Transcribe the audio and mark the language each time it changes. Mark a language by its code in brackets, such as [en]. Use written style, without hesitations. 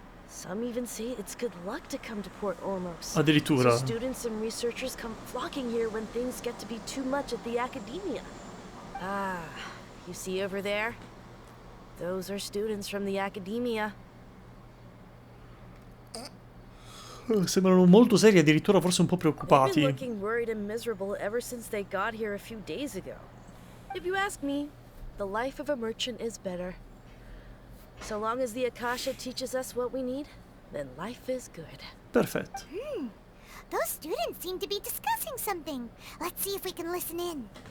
[en] Some even say it's good luck to come to Port Ormos. [it] Addirittura. [en] So students and researchers come flocking here when things get to be too much at the Academia. Ah, you see over there? Those are students from the Academia. [it] Sembrano molto seri, addirittura forse un po' preoccupati. [en] They've been looking worried and miserable ever since they got here a few days ago. If you ask me, the life of a merchant is better. So long as the Akasha teaches us what we need, then life is good. [it] Perfetto. [en] Those students seem to be discussing something. Let's see if we can listen in.